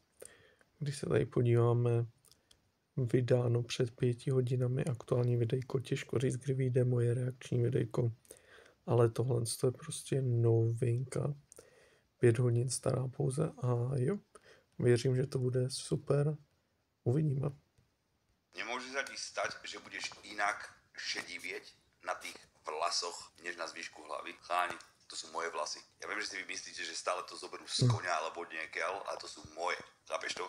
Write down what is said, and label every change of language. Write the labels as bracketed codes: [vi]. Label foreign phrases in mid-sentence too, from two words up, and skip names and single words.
[cs] Když se tady podíváme, vydáno před 5 hodinami aktuální videjko, těžko říct, kdy vyjde moje reakční videjko, ale tohle je prostě novinka. 5 hodin stará pouze a jo, věřím, že to bude super. Uvidíme. [sk] Nemôže sa ti stať, že budeš inak šedivieť na tých vlasoch, než na zvyšku hlavy. Cháni, to sú moje vlasy. Ja viem, že si vy myslíte, že stále to zoberú z konia alebo niekiaľ, ale to sú moje. Chápeš to?